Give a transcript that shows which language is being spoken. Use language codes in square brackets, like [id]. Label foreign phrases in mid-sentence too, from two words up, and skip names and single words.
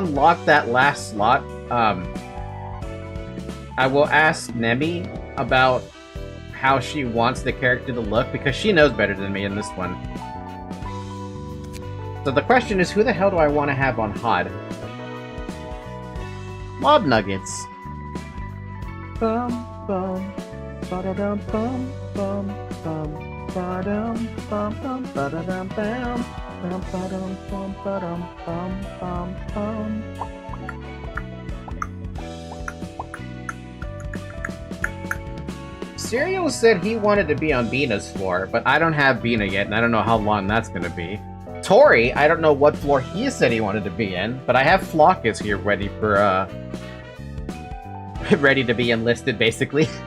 [en] So when we do unlock that last slot, I will ask Nemi about how she wants the character to look, because she knows better than me in this one. So the question is, who the hell do I want to have on HOD? Mob Nuggets. Bum, bum, ba-da-dum, bum, bum, bum, ba-dum, bum, bum, ba-da-dum, bam, bum, ba-dum, bum, ba-dum, bum, bum, bum. Serial said he wanted to be on Bina's floor, but I don't have Bina yet, and I don't know how long that's gonna be. Tori, I don't know what floor he said he wanted to be in, but I have Flockus here ready for, ready to be enlisted, basically.